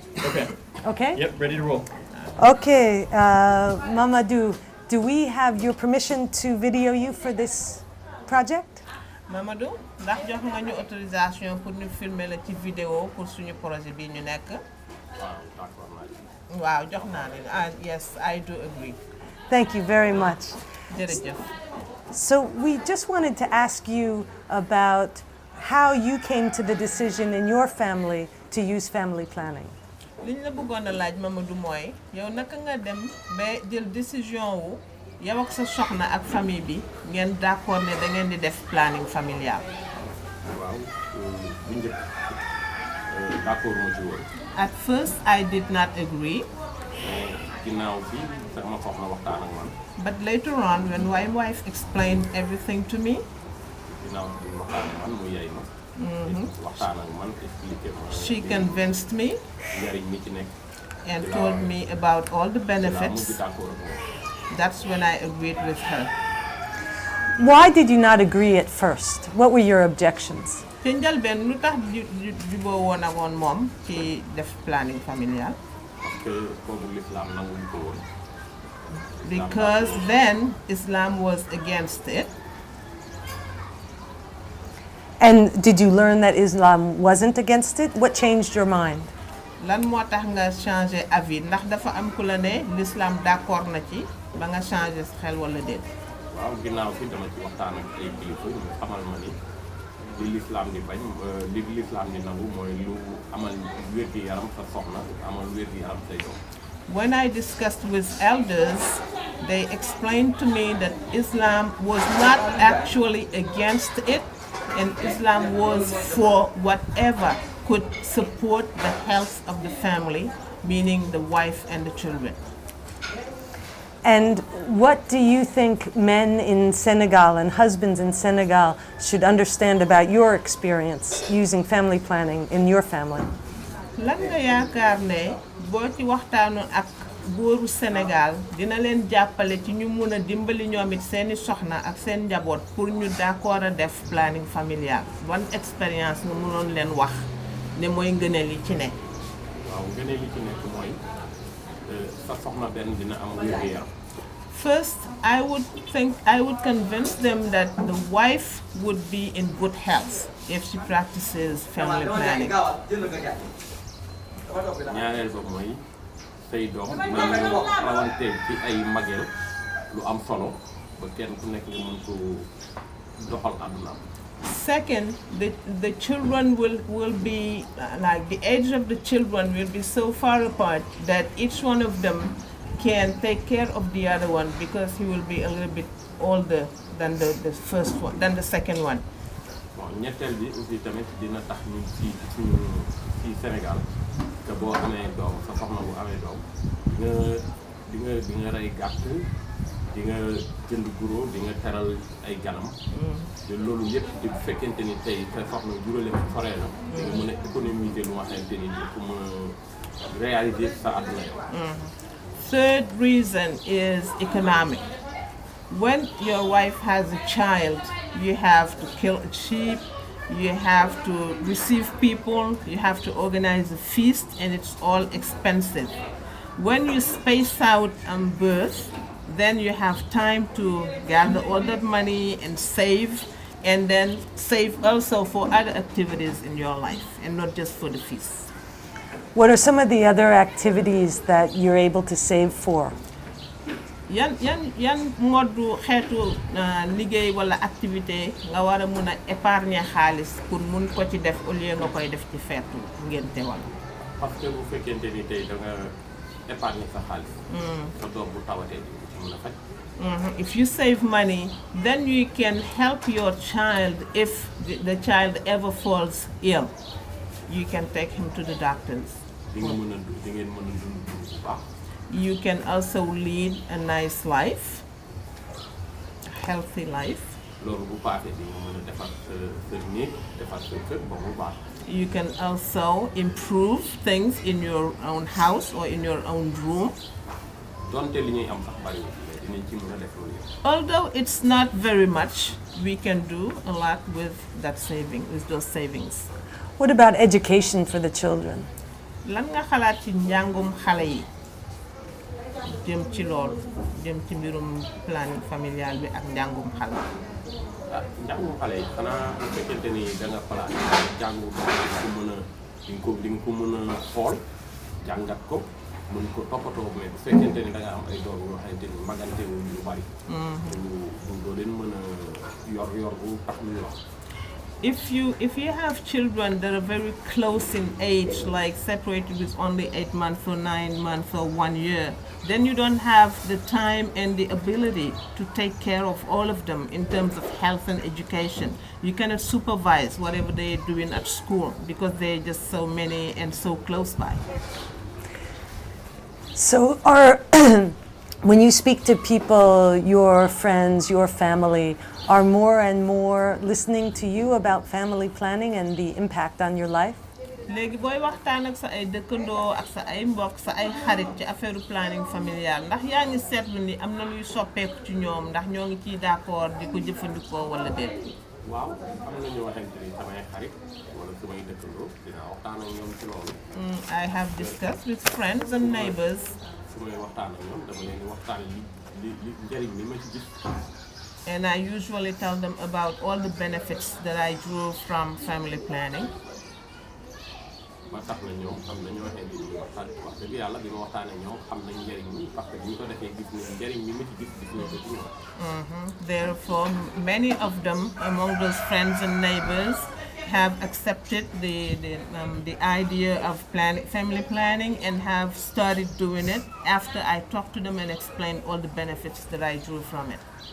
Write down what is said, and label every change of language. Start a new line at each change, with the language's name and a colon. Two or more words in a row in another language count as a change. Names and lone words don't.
English: Okay. Okay? Yep, ready to roll. Okay, Mamadou, do we have your permission to video you for this project?
Wolof: Mamadou ndax jox nga ñu
French: autorisation pour
Wolof: ñu filmer la ci vidéo pour suñu projet bi ñu nekk. Waaw jox naa leen.
English: Yes, I do agree. Thank you very much.
Wolof: Jërëjëf.
English: So we just wanted to ask you about how you came to the decision in your family to use family planning.
Wolof: Liñ la bëggoon a laaj Mamadou mooy yow naka nga dem ba jël décision wu yow ak sa soxna ak famille bi ngeen d'accord ne da ngeen di def
French: planning familial.
Wolof: waaw bu njëkk d'accord ma ci woon.
English: At first I did not agree.
Wolof: ginnaaw bi sama soxna waxtaan ak man.
English: But later on when my wife explained everything to me.
Wolof: ginnaaw bi waxtaan ak man mu yey ma. waxtaan ak man expliqué ma.
English: She convinced me.
Wolof: njariñ mi ci nekk.
English: And told me about all the benefits.
Wolof: d'accord ak moom.
English: That's when I agreed with her. Why did you not agree at first? What were your objections?
Wolof: Ci njëlbeen lu tax juboo woon ak woon moom ci def
French: planning familial. parce que
Wolof: boobu l'islam nanguñu ko woon.
English: Because then Islam was against it. And did you learn that Islam wasn't against it? What changed your mind?
Wolof: Lan moo tax nga
French: changer avis
Wolof: ndax dafa am ku la ne
French: l'islam d'accord
Wolof: na ci ba nga changer xel wala déet. waaw ginnaaw fi dama ci waxtaan ak ay kilifa ñu xamal ma ni li l'islam di bañ li l'islam di nangu mooy lu amal wér-gi-yaram sa soxna amal wér-gi-yaram say doom.
English: When I discussed with elders, they explained to me that Islam was not actually against it, and Islam was for whatever could support the health of the family, meaning the wife and the children. And what do you think men in Senegal and husbands in Senegal should understand about your experience using family planning in your family?
Wolof: Lan nga yaakaar ne boo ci waxtaanoon ak góoru Sénégal dina leen jàppale ci ñu mun a dimbali ñoom it seeni soxna ak seen njaboot pour ñu d'accord a def
French: planning familial.
Wolof: Ban expérience nga mënoon leen wax ne mooy ngëneel yi ci ne. waaw ngëneel yi ci nekk mooy sa soxna benn dina am wér-gu-yaram.
English: First, I would convince them that the wife would be in good health if she practices family planning.
Wolof: ñaareel ba mooy say doom dinañu rawanteel ci ay mageel lu am solo ba kenn ku nekk nga mën ko doxal àddunaam.
English: Second, the children will be, like the age of the children will be so far apart that each one of them can take care of the other one because he will be a little bit older than the first one, than the second one.
Wolof: bon ñetteel bi aussi tamit dina tax ñun fii Sénégal que boo amee doom sa soxna bu amee doom di nga rey gàtt di nga jënd guro di nga teral ay ganam. te loolu yëpp bu fekkente ni tey sa soxna juróole ko soree na. di nga mën a économiser lu nga xamante ni di ko mën a réaliser sa àdduna yow.
English: Third reason is economic. When your wife has a child, you have to kill a sheep, you have to receive people, you have to organize a feast, and it's all expensive. When you space out birth, then you have time to gather all that money and save, and then save also for other activities in your life, and not just for the feast. What are some of the other activities that you're able to save for?
Wolof: yan moddu xeetu liggéey wala activité nga war a mun a épargner xaalis pour mun ko ci def
French: au lieu
Wolof: nga koy def ci feetu ngénte wala.
French: parce que
Wolof: bu fekkente ni tey da nga épargner sa xaalis. sa doom bu tawatee di ci mën a faj.
English: If you save money, then you can help your child if the child ever falls ill. You can take him to the doctors.
Wolof: di ngeen mën a dund bu baax.
English: You can also lead a nice life, a healthy life.
Wolof: loolu bu paasee di nga mën a defar sa néeg defar sa kër ba mu baax.
English: You can also improve things in your own house or in your own room.
Wolof: donte li ñuy am sax bariwul dinañ ci mën a def loolu yëpp.
English: Although it's not very much, we can do a lot with that saving, with those savings. What about education for the children?
Wolof: lan nga xalaat ci njàngum xale yi jëm ci loolu jëm ci mbirum
French: planning familial
Wolof: bi ak njàngum xale. ah njàngum xale yi xanaa bu fekkente ni da nga plan jàngu ko mën a di nga ko mën a xool jàngat ko mën ko toppatoo mais bu fekkente ni da nga am ay doom yoo xamante ni magante wu lu bari. doo leen mën a yor bu tax lu ñu wax.
English: If you have children that are very close in age, like separated with only 8 months or 9 months or 1 year, then you don't have the time and the ability to take care of all of them in terms of health and education. You cannot supervise whatever they're doing at school because they're just so many and so close by. So when you speak to people, your friends, your family, are more and more listening to you about family planning and the impact on your life?
Wolof: léegi booy waxtaan ak sa ay dëkkandoo ak sa ay mbokk sa ay xarit ci
French: affaire planning familial
Wolof: ndax yaa ngi seetlu ni am na luy soppeeku ci ñoom ndax ñoo ngi ciy d'accord di ko jëfandikoo wala déet. waaw am na ñu waxante ni samay xarit wala samay dëkkandoo dinaa waxtaan ak ñoom ci loolu.
English: I have discussed with friends and neighbors.
Wolof: su may waxtaan ak ñoom dama leen di waxtaan li njëriñ li ma ci gis.
English: And I usually tell them about all the benefits that I drew from family planning.
Wolof: ba tax na ñoom xam na ñoo xamante ni waxtaan wax dëgg yàlla bi ma waxtaanee ñoom xam nañ njëriñ li
French: parce que
Wolof: bu ñu ko defee gis nañ njëriñ li ma ci gis nañ ko ci ñoom.
English: Therefore, many of them among those friends and neighbors have accepted the idea of family planning and have started doing it after I talked to them and explained all the benefits that I drew from it.